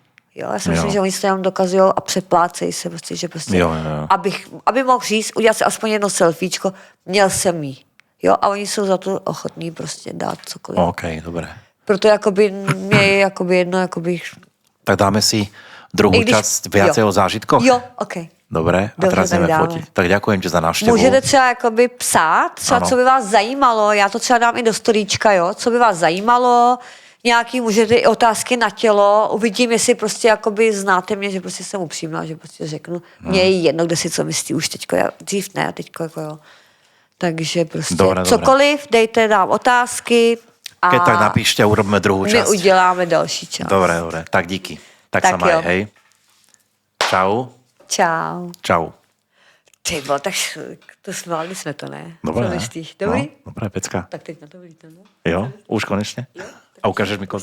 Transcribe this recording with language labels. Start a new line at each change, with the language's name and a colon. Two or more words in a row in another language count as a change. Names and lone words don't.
Czech: Jo, já si myslím, že oni se tam dokazují a přeplácejí se prostě, že prostě, jo. aby mohl říct, udělat si aspoň jedno selfiečko, měl jsem jí. Jo, a oni jsou za to ochotní prostě dát cokoliv.
Slovak: OK, dobré.
Czech: Proto jakoby mě je jakoby jedno, jakoby...
Slovak: Tak dáme si druhú časť viacej o zážitkoch?
Czech: Jo, OK.
Slovak: Dobre, a
Czech: Dobře,
Slovak: teraz tak ideme dáme. fotiť. Tak ďakujem ti za návštevu.
Czech: Můžete třeba jakoby psát, třeba Ano. co by vás zajímalo, já to třeba dám i do storíčka, jo, co by vás zajímalo, nějaký můžete i otázky na tělo, uvidím, jestli prostě jakoby znáte mě, že prostě jsem upřímná, že prostě řeknu, mně je jedno, kde si co myslí už teďko, já dřív ne, a teďko jako jo. Takže prostě
Slovak: Dobré.
Czech: cokoliv, dejte, dám otázky a
Slovak: Keď tak napíšte, urobíme druhú my časť.
Czech: uděláme další čas.
Slovak: Dobre. Tak díky. Tak sa Tak maj,
Czech: jo.
Slovak: hej. Čau. Čau.
Czech: Ty bylo, tak to zvládli jsme to, ne?
Slovak: Dobre,
Czech: Co ne? myslíš? Dobrý?
Slovak: No, dobré, pecka.
Czech: Tak teď na to vidíte, no?
Slovak: Jo, už konečne?
Czech: Jo.
Slovak: A ukážeš mi
Czech: Se